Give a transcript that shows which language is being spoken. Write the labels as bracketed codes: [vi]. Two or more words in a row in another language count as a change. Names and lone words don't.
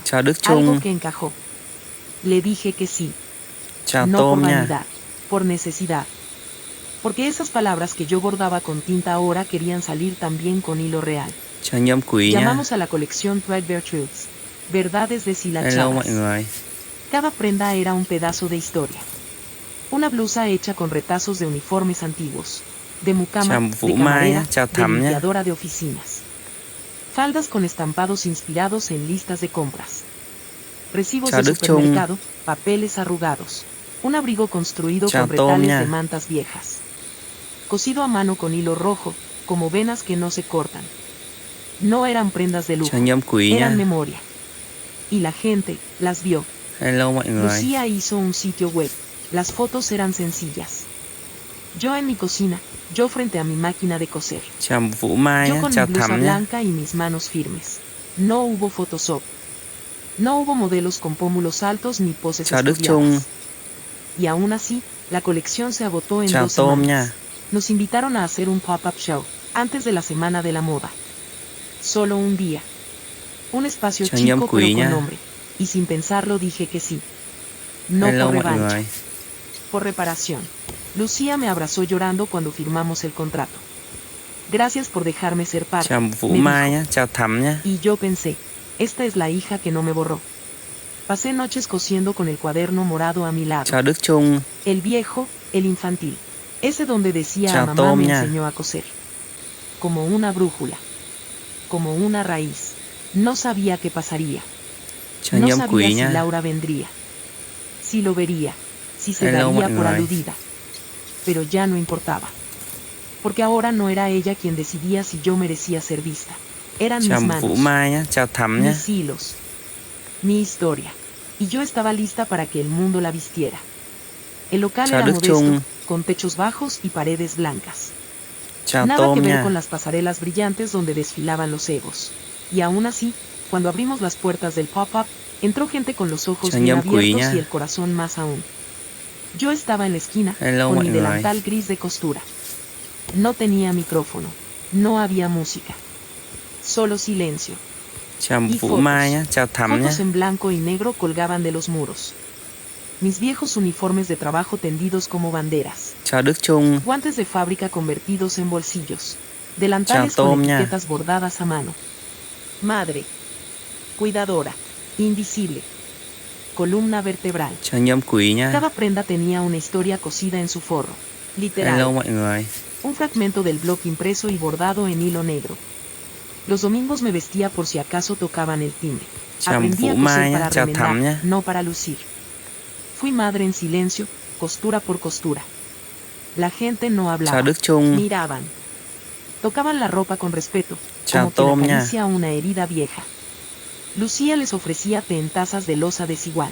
[vi] Chào Đức [es] Algo [vi] Trung. [es] que encajó. Le dije que sí. [vi] Chào [es] No por [vi] Tôm nha. [es] vanidad, por necesidad. Porque esas palabras que yo bordaba con tinta ahora querían salir también con hilo real. [vi] Chào Nhâm Quý nhá. [es] Llamamos a la colección Threadbare Truths. Verdades [vi] Hello [es] deshilachadas. [vi] mọi người. [es] Cada prenda era un pedazo de historia. Una blusa hecha con retazos de uniformes antiguos. De mucama, [vi] Chào Vũ [es] de [vi] Mai [es] camarera, [vi] nhá, chào [es] de [vi] Thắm nhá. [es] limpiadora de oficinas. Faldas con estampados inspirados en listas de compras. Recibos [vi] Chào [es] de [vi] Đức Trung. [es] supermercado, papeles arrugados. Un abrigo construido [vi] Chào [es] con [vi] Tôm [es] retales [vi] nha. [es] de mantas viejas. Cosido a mano con hilo rojo, como venas que no se cortan. No eran prendas de lujo, [vi] Chào Nhâm Quý [es] eran [vi] nhá. [es] memoria. Y la gente las vio. [vi] Hello mọi người. [es] Lucía hizo un sitio web. Las fotos eran sencillas. Yo en mi cocina, yo frente a mi máquina de coser. [vi] Chào Vũ Mai [es] Yo [vi] nhá, [es] con mi [vi] chào [es] blusa [vi] Thắm nhá. [es] blanca y mis manos firmes. No hubo Photoshop. No hubo modelos con pómulos altos ni poses [vi] Chào Đức [es] estudiadas. [vi] Trung. [es] Y aún así, la colección se agotó en [vi] Chào [es] 2 [vi] Tôm [es] semanas. [vi] nha. [es] Nos invitaron a hacer un pop-up show, antes de la Semana de la Moda. Solo un día. Un espacio [vi] Chào Nhâm [es] chico [vi] Quý [es] pero con [vi] nha. [es] nombre. Y sin pensarlo dije que sí. No [vi] Hello [es] por [vi] mọi [es] revancha, [vi] người. [es] por reparación. Lucía me abrazó llorando cuando firmamos el contrato. Gracias por dejarme ser parte, [vi] Chào Vũ [es] me [vi] Mai [es] dijo. [vi] nhá, chào Thắm nhá. [es] Y yo pensé, esta es la hija que no me borró. Pasé noches cosiendo con el cuaderno morado a mi lado. [vi] Chào Đức Trung. [es] El viejo, el infantil. Ese donde decía [vi] Chào [es] a mamá [vi] Tôm [es] me [vi] nha. [es] enseñó a coser. Como una brújula. Como una raíz. No sabía qué pasaría. [vi] Chào [es] No [vi] Nhâm [es] sabía [vi] Quý [es] si [vi] nhá. [es] Laura vendría. Si lo vería. Si se [vi] Hello [es] daría [vi] mọi [es] por [vi] người. [es] aludida. Pero ya no importaba. Porque ahora no era ella quien decidía si yo merecía ser vista. Eran [vi] Chào [es] mis [vi] Vũ [es] manos. [vi] Mai nhá, chào Thắm nhá. [es] Mis hilos. Mi historia. Y yo estaba lista para que el mundo la vistiera. El local [vi] Chào [es] era [vi] Đức [es] modesto, [vi] Trung. [es] con techos bajos y paredes blancas. [vi] Chào [es] Nada [vi] Tôm [es] que ver [vi] nha. [es] con las pasarelas brillantes donde desfilaban los egos. Y aún así, cuando abrimos las puertas del pop-up, entró gente con los ojos [vi] Chào [es] bien [vi] Nhâm Quý [es] abiertos [vi] nha. [es] y el corazón más aún. Yo estaba en la esquina, [vi] Hello [es] con [vi] mọi [es] mi [vi] người. [es] delantal gris de costura. No tenía micrófono. No había música. Solo silencio. [vi] Chào [es] Y [vi] Vũ [es] fotos. [vi] Mai nhá, chào Thắm nhá. [es] Fotos en blanco y negro colgaban de los muros. Mis viejos uniformes de trabajo tendidos como banderas. [vi] Chào Đức Trung. [es] Guantes de fábrica convertidos en bolsillos. Delantales [vi] Chào [es] con [vi] Tôm nha. [es] etiquetas bordadas a mano. Madre. Cuidadora. Invisible. Columna vertebral. Chào Nhâm Quý nhá. Cada prenda tenía una historia cosida en su forro. Literal. Hello mọi người. Un fragmento del blog impreso y bordado en hilo negro. Los domingos me vestía por si acaso tocaban el timbre. [vi] Chào [es] Aprendí a [vi] Vũ Mai [es] coser [vi] nhá, [es] para [vi] chào [es] remendar, [vi] Thắm nhá. [es] no para lucir. Fui madre en silencio, costura por costura. La gente no [vi] Chào [es] hablaba, [vi] Đức Trung. [es] miraban. Tocaban la ropa con respeto, [vi] Chào [es] como quien [vi] Tôm nha. [es] acaricia una herida vieja. Lucía les ofrecía té en tazas de loza desigual.